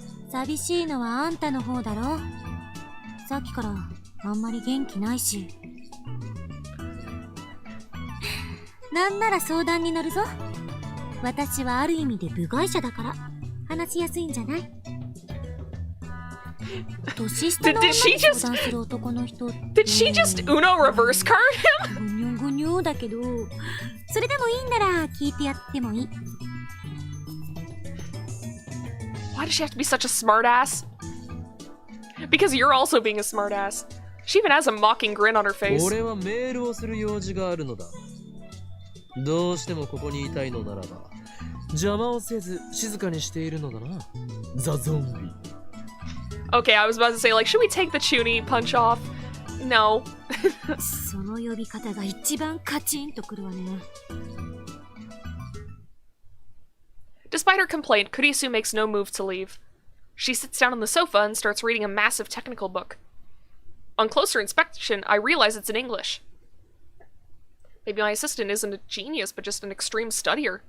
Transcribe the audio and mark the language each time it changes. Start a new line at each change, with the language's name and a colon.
Japanese: 寂しいのはあんたの方だろ。さっきからあんまり元気ないし。なんなら相談に乗るぞ。私はある意味で部外者だから話しやすいんじゃない？年下の女に相談する男の人って。
English: Did she just Uno reverse card him?
Japanese: ぐにょぐにょだけど、それでもいいんなら聞いてやってもいい。
English: Why does she have to be such a smartass? Because you're also being a smartass. She even has a mocking grin on her face.
Japanese: 俺はメールをする用事があるのだ。どうしてもここにいたいのならば、邪魔をせず静かにしているのだな。ザゾンビ。
English: Okay, I was about to say, like, should we take the Chuny punch off? No.
Japanese: その呼び方が一番カチンとくるわね。
English: Despite her complaint, Kurisu makes no move to leave. She sits down on the sofa and starts reading a massive technical book. On closer inspection, I realize it's in English. Maybe my assistant isn't a genius, but just an extreme studier.